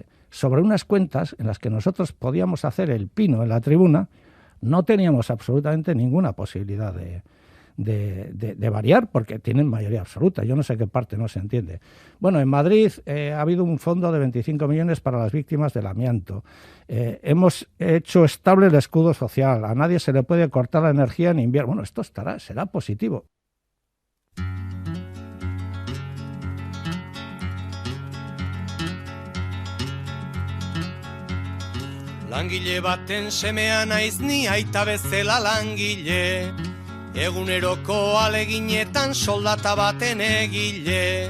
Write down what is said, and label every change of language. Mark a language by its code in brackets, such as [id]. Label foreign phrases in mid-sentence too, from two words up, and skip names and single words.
[es] Sobre unas cuentas en las que nosotros podíamos hacer el pino en la tribuna, no teníamos absolutamente ninguna posibilidad de variar porque tienen mayoría absoluta. Yo no sé qué parte no se entiende. Bueno, en Madrid ha habido un fondo de 25 millones para las víctimas del amianto. Hemos hecho estable el escudo social. A nadie se le puede cortar la energía en invierno. Bueno, esto será positivo. [eu] Langile baten semea naiz ni aita bezala langile. Eguneroko aleginetan soldata baten egile.